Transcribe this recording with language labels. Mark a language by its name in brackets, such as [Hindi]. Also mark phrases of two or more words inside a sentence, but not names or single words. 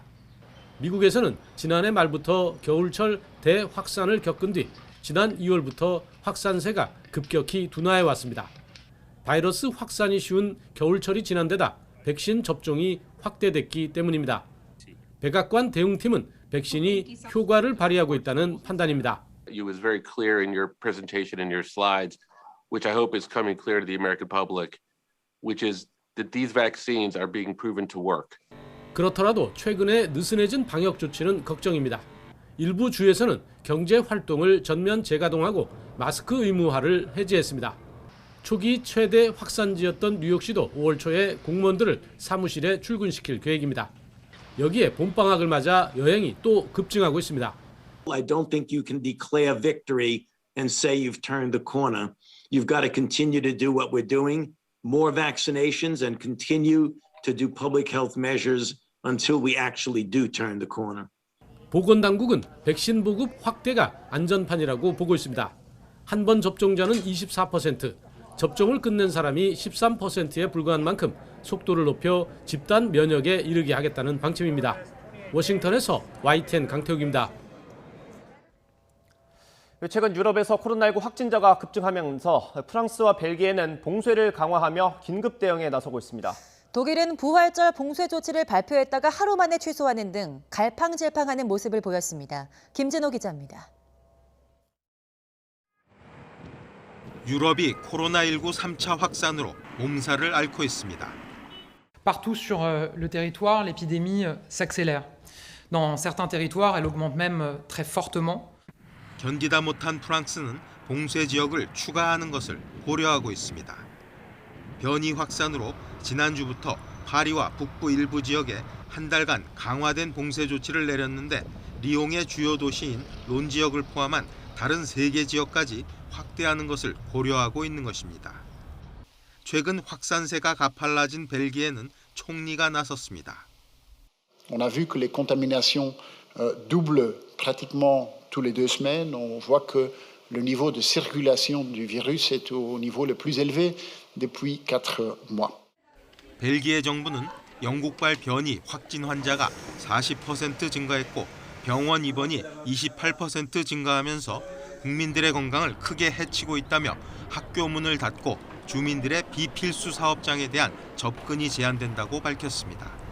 [Korean] 미국에서는 지난해 말부터 겨울철 대확산을 겪은 뒤 지난 2월부터 확산세가 급격히 둔화해 왔습니다. 바이러스 확산이 쉬운 겨울철이 지난 데다 백신 접종이 확대됐기 때문입니다. 백악관 대응팀은 백신이 효과를 발휘하고 있다는 판단입니다. [English] You was very clear in your presentation and your slides, which I hope is coming clear to the American public, which is that these vaccines are being proven to work. [Korean] 그렇더라도 최근에 느슨해진 방역 조치는 걱정입니다. 일부 주에서는 경제 활동을 전면 재가동하고 마스크 의무화를 해제했습니다. 초기 최대 확산지였던 뉴욕시도 5월 초에 공무원들을 사무실에 출근시킬 계획입니다. 여기에 봄방학을 맞아 여행이 또 급증하고 있습니다. [English] I don't think you can declare victory and say you've turned the corner. You've got to continue to do what we're doing more vaccinations and continue to do public health measures until we actually do turn the corner. [Korean] 보건당국은 백신 보급 확대가 안전판이라고 보고 있습니다. 한 번 접종자는 24%, 접종을 끝낸 사람이 13%에 불과한 만큼 속도를 높여 집단 면역에 이르게 하겠다는 방침입니다. 워싱턴에서 YTN 강태욱입니다. 최근 유럽에서 코로나19 확진자가 급증하면서 프랑스와 벨기에는 봉쇄를 강화하며 긴급 대응에 나서고 있습니다. 독일은 부활절 봉쇄 조치를 발표했다가 하루 만에 취소하는 등 갈팡질팡하는 모습을 보였습니다. 김진호 기자입니다. 유럽이 코로나19 3차 확산으로 몸살을 앓고 있습니다. [French] Partout sur le territoire, l'épidémie s'accélère. Dans certains territoires, elle augmente même très fortement. [Korean] 견디다 못한 프랑스는 봉쇄 지역을 추가하는 것을 고려하고 있습니다. 변이 확산으로 지난주부터 파리와 북부 일부 지역에 한 달간 강화된 봉쇄 조치를 내렸는데 리옹의 주요 도시인 론 지역을 포함한 다른 3개 지역까지 확대하는 것을 고려하고 있는 것입니다. 최근 확산세가 가팔라진 벨기에는 총리가 나섰습니다. [French] On a vu que les contaminations doublent pratiquement tous les 2 semaines. On voit que le niveau de circulation du virus est au niveau le plus élevé depuis 4 mois. [Korean] 벨기에 정부는 영국발 변이 확진 환자가 40% 증가했고 병원 입원이 28% 증가하면서 국민들의 건강을 크게 해치고 있다며 학교 문을 닫고 주민들의 비필수 사업장에 대한 접근이 제한된다고 밝혔습니다.